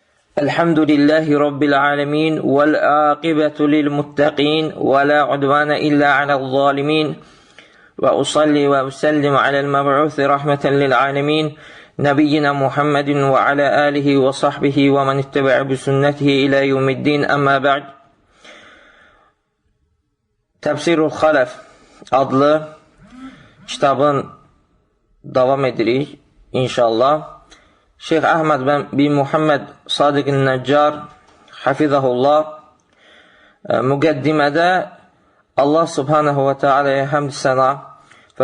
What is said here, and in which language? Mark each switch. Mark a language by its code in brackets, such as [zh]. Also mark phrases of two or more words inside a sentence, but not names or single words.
[ar] الحمد لله رب العالمين والعاقبة للمتقين ولا عدوان إلا على الظالمين وأصلي وأسلم على المبعوث رحمة للعالمين نبينا محمد وعلى آله وصحبه ومن اتبع بسنته إلى يوم الدين أما بعد. [az] Təfsirul Xələf adlı kitabın davam edirik inşallah. Şeyx Əhməd bin Muhammed Sadiq-i Nəccar Hafizahullah müqəddimədə Allah [ar] سبحانه وتعالى'ya [az] həmd sənə və